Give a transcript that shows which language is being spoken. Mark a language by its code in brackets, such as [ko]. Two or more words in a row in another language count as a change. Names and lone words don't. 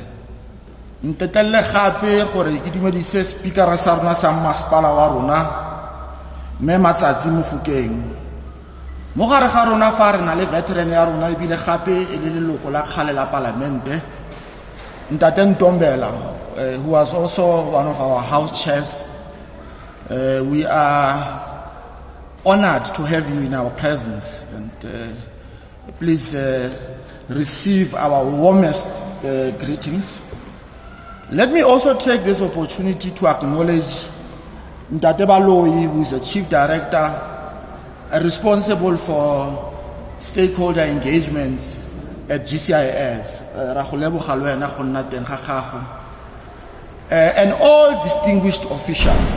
[tn] Ntetelle gape gore ke dumedise speaker sa rona sa masepala wa rona me Matsatsi Mofokeng. Mo gare ga rona fa re na le veteran ya rona ibile gape e le leloko la kgale la Palamente, Ntate Ntombela, [en] who was also one of our house chairs. We are honored to have you in our presence, and please receive our warmest greetings. Let me also take this opportunity to acknowledge Ntate Baloyi, who is the Chief Director responsible for stakeholder engagements at GCIS, and all distinguished officials.